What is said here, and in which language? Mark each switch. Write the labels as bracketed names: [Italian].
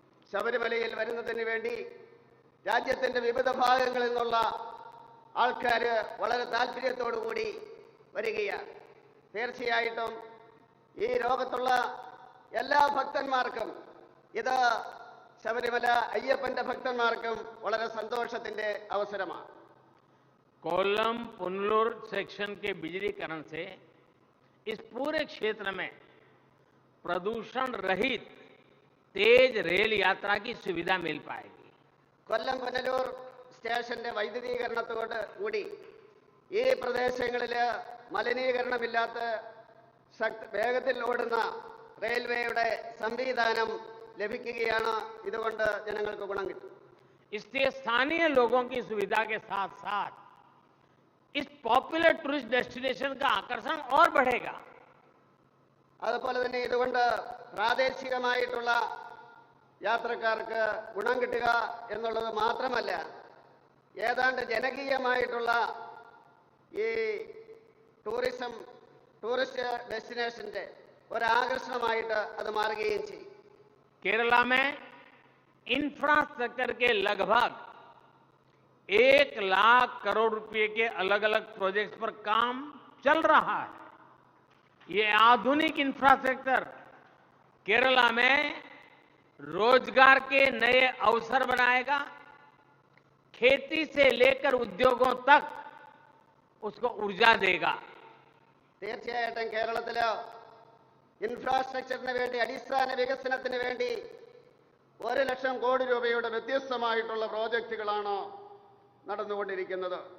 [Malayalam] ശബരിമലയിൽ വരുന്നതിന് വേണ്ടി രാജ്യത്തിൻ്റെ വിവിധ ഭാഗങ്ങളിൽ നിന്നുള്ള ആൾക്കാർ വളരെ താല്പര്യത്തോടു കൂടി വരികയാണ്. തീർച്ചയായിട്ടും ഈ ലോകത്തുള്ള എല്ലാ ഭക്തന്മാർക്കും ഇത് ശബരിമല അയ്യപ്പന്റെ ഭക്തന്മാർക്കും വളരെ സന്തോഷത്തിന്റെ അവസരമാണ്. [Hindi] कोल्लम पुनलूर सेक्शन के बिजलीकरण से इस पूरे क्षेत्र में प्रदूषण रहित तेज रेल यात्रा की सुविधा मिल पाएगी. [Malayalam] കൊല്ലം പുനലൂർ സ്റ്റേഷന്റെ വൈദ്യുതീകരണത്തോട് കൂടി ഈ പ്രദേശങ്ങളിൽ മലിനീകരണമില്ലാത്ത വേഗത്തിൽ ഓടുന്ന റെയിൽവേയുടെ സംവിധാനം ലഭിക്കുകയാണ്. ഇതുകൊണ്ട് ജനങ്ങൾക്ക് ഗുണം കിട്ടും. [Hindi] इससे स्थानीय लोगों की सुविधा के साथ साथ इस पॉपुलर टूरिस्ट डेस्टिनेशन का आकर्षण और बढ़ेगा. [Malayalam] അതുപോലെ തന്നെ ഇതുകൊണ്ട് പ്രാദേശികമായിട്ടുള്ള യാത്രക്കാർക്ക് ഗുണം കിട്ടുക എന്നുള്ളത് മാത്രമല്ല, ഏതാണ്ട് ജനകീയമായിട്ടുള്ള ഈ ടൂറിസ്റ്റ് ഡെസ്റ്റിനേഷന്റെ ഒരാകർഷണമായിട്ട് അത് മാറുകയും ചെയ്യും. [Hindi] केरला में इंफ्रास्ट्रक्चर के लगभग 1 लाख करोड़ रुपए के अलग अलग प्रोजेक्ट्स पर काम चल रहा है. ये आधुनिक इंफ्रास्ट्रक्चर केरला में रोजगार के नए अवसर बनाएगा. खेती से लेकर उद्योगों तक उसको ऊर्जा देगा. [Malayalam] തീർച്ചയായിട്ടും കേരളത്തില് ഇൻഫ്രാസ്ട്രക്ചറിന് വേണ്ടി, അടിസ്ഥാന വികസനത്തിന് വേണ്ടി 1 ലക്ഷം കോടി രൂപയുടെ വ്യത്യസ്തമായിട്ടുള്ള പ്രോജക്റ്റുകളാണ് നടന്നുകൊണ്ടിരിക്കുന്നത്.